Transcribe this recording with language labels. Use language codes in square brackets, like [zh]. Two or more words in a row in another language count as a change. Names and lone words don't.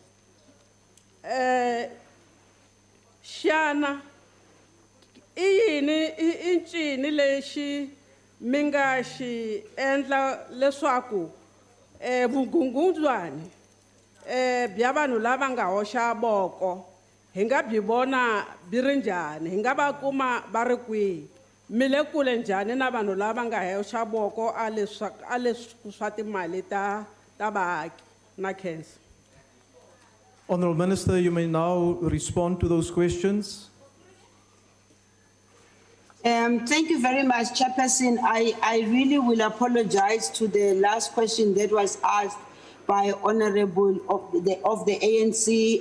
[ts] xana i yini i ncini lexi mi nga xi endla leswaku vugungundzwani bya vanhu lava nga hoxa voko hi nga byi vona byi ri njhani hi nga va kuma va ri kwihi mi le kule njhani na vanhu lava nga hoxa voko a leswi swa timali ta vaaki na khensa. [en] Honourable Minister, you may now respond to those questions. Thank you very much, Chairperson. I really will apologize to the last question that was asked by Honourable of the ANC.